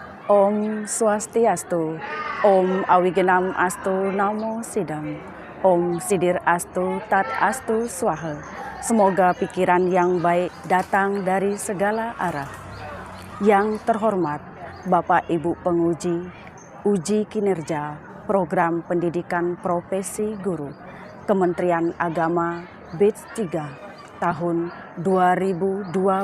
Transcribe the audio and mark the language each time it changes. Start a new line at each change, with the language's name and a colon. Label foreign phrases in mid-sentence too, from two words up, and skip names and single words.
Sanskrit: ॐ स्वस्ति अस्तु, ॐ अविघ्नम् अस्तु नमो सिद्धम्, ॐ सिद्धिर् अस्तु तद् अस्तु स्वाहा.
Indonesian: Semoga pikiran yang baik datang dari segala arah. Yang terhormat Bapak Ibu penguji, uji kinerja Program Pendidikan Profesi Guru, Kementerian Agama Batch 3 tahun 2025.